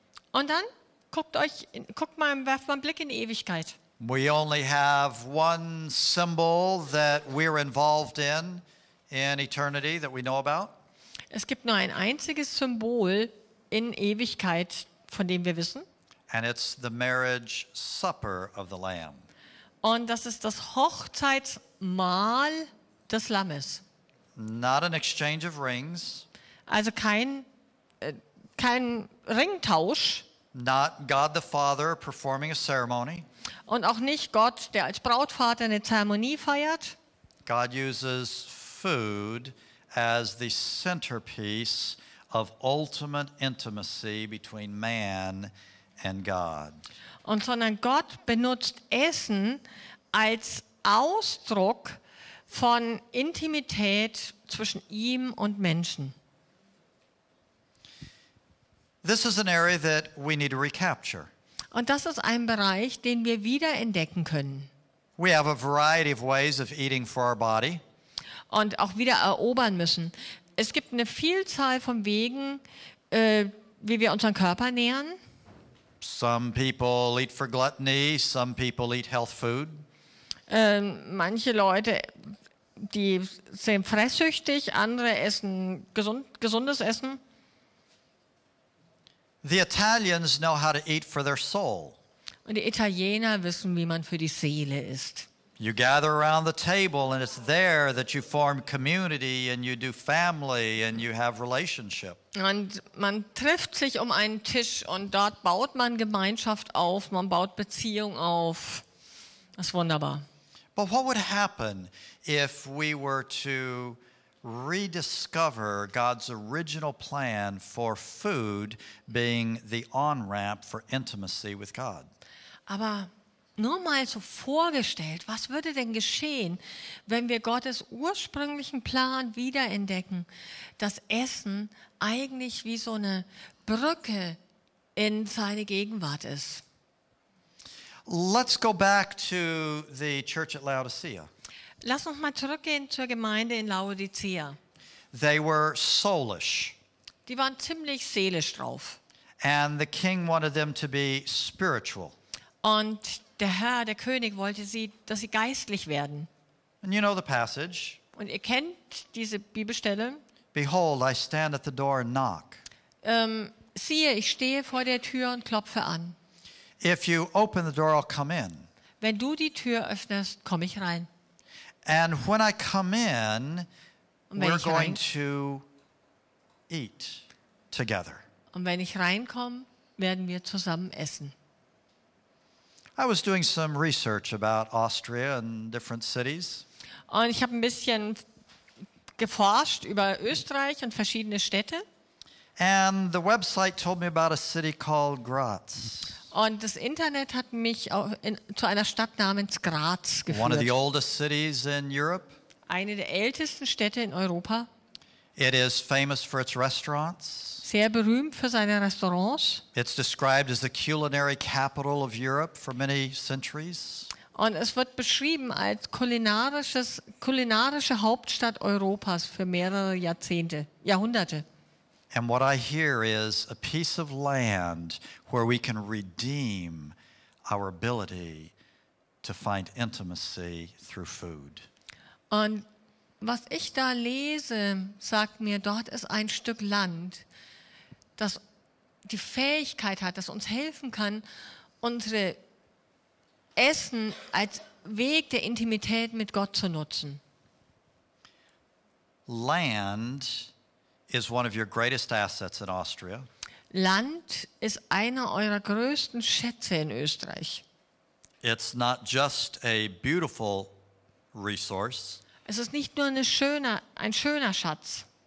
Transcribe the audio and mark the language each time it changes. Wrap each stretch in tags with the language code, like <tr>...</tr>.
<de>Und dann werft mal einen Blick in die Ewigkeit.</de> <en>We only have one symbol that we're involved in eternity that we know about.</en> <de>Es gibt nur ein einziges Symbol in Ewigkeit, von dem wir wissen.</de> <en>And it's the marriage supper of the Lamb.</en> <de>Und das ist das Hochzeitsmahl des Lammes.</de> <en>Not an exchange of rings.</en> <de>Also kein Ringtausch.</de> <en>Not God the Father performing a ceremony.</en> <de>Und auch nicht Gott, der als Brautvater eine Zeremonie feiert.</de> <en>God uses food as the centerpiece of ultimate intimacy between man and God.</en> <de>Sondern Gott benutzt Essen als Ausdruck von Intimität zwischen ihm und Menschen.</de> <en>This is an area that we need to recapture.</en> <de>Und das ist ein Bereich, den wir wieder entdecken können.</de> <en>We have a variety of ways of eating for our body.</en> <de>Und auch wieder erobern müssen. Es gibt eine Vielzahl von Wegen, wie wir unseren Körper nähern.</de> <en>Some people eat for gluttony, some people eat health food.</en> <de>Manche Leute, die sind fresssüchtig, andere essen gesundes Essen.</de> <en>The Italians know how to eat for their soul.</en> <de>Und die Italiener wissen, wie man für die Seele isst.</de> <en>You gather around the table and it's there that you form community and you do family and you have relationship.</en> <de>Und man trifft sich um einen Tisch und dort baut man Gemeinschaft auf, man baut Beziehung auf. Das ist wunderbar.</de> <en>But what would happen if we were to rediscover God's original plan for food being the on-ramp for intimacy with God?</en> <de>Aber nur mal so vorgestellt, was würde denn geschehen, wenn wir Gottes ursprünglichen Plan wiederentdecken, dass Essen eigentlich wie so eine Brücke in seine Gegenwart ist?</de> <en>Let's go back to the church at Laodicea.</en> <de>Lass uns mal zurückgehen zur Gemeinde in Laodicea.</de> <en>They were soulish,</en> <de>Die waren ziemlich seelisch drauf.</de> <en>and the king wanted them to be spiritual.</en> <de>Und der Herr, der König, wollte dass sie geistlich werden.</de> <en>And you know the passage.</en> <de>Und ihr kennt diese Bibelstelle.</de> <en>Behold, I stand at the door and knock.</en> <de>Siehe, ich stehe vor der Tür und klopfe an.</de> <en>If you open the door, I'll come in.</en> <de>Wenn du die Tür öffnest, komme ich rein.</de> <en>And when I come in,</en> <de>Und wenn</de> <en>we're</en> <de>ich</de> <en>going to eat together.</en> <de>Und wenn ich reinkomme, werden wir zusammen essen.</de> <en>I was doing some research about Austria and different cities.</en> <de>Und ich habe ein bisschen geforscht über Österreich und verschiedene Städte.</de> <en>And the website told me about a city called Graz.</en> <de>Und das Internet hat mich zu einer Stadt namens Graz</de> <en>One of the</en> <de>geführt.</de> <en>oldest cities in Europe.</en> <de>Eine der ältesten Städte in Europa.</de> <en>It is famous for its restaurants.</en> <de>Sehr berühmt für seine Restaurants.</de> <en>It's described as the culinary capital of Europe for many centuries.</en> <de>Und es wird beschrieben als kulinarische Hauptstadt Europas für mehrere Jahrhunderte.</de> <en>And what I hear is a piece of land where we can redeem our ability to find intimacy through food.</en> <de>Und was ich da lese, sagt mir, dort ist ein Stück Land, das die Fähigkeit hat, das uns helfen kann, unsere Essen als Weg der Intimität mit Gott zu nutzen.</de> <en>land is one of your greatest assets in Austria.</en> <de>Land ist einer eurer größten Schätze in Österreich.</de> <en>It's not just a beautiful resource.</en> <de>Es ist nicht nur ein schöner Schatz,</de>